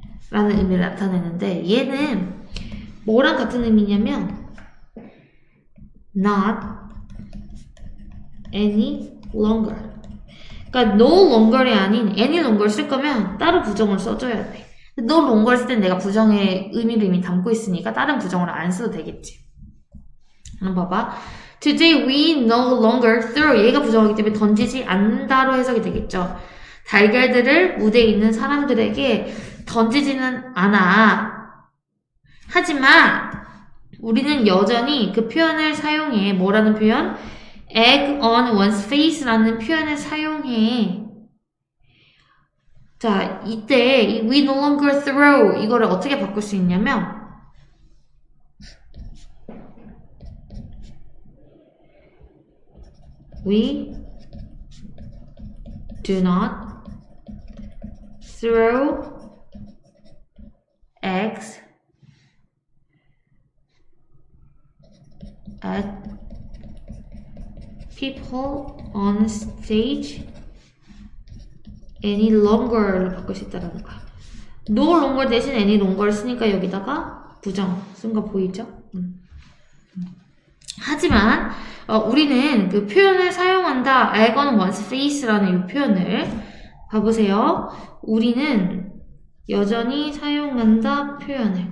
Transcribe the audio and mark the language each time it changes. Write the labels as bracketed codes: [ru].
[ko] 라는 의미를 나타내는데 얘는 뭐랑 같은 의미냐면 [en] not any longer. [ko] 그러니까 no longer이 아닌 any longer 쓸 거면 따로 부정을 써줘야 돼. no longer 쓸 땐 내가 부정의 의미를 이미 담고 있으니까 다른 부정을 안 써도 되겠지. 한번 봐봐. [en] Today we no longer throw. [ko] 얘가 부정하기 때문에 던지지 않는다로 해석이 되겠죠. 달걀들을 무대에 있는 사람들에게 던지지는 않아. 하지만 우리는 여전히 그 표현을 사용해. 뭐라는 표현? [en] egg on one's face [ko] 라는 표현을 사용해. 자, 이때 이 [en] we no longer throw [ko] 이거를 어떻게 바꿀 수 있냐면 [en] we do not throw eggs at people on stage any longer로 [ko] 바꿀 수 있다는 거야. no longer 대신 any longer를 쓰니까 여기다가 부정 쓴 거 보이죠? 하지만 우리는 그 표현을 사용한다. [en] egg on one's face [ko] 라는 이 표현을 봐보세요. 우리는 여전히 사용한다 표현을.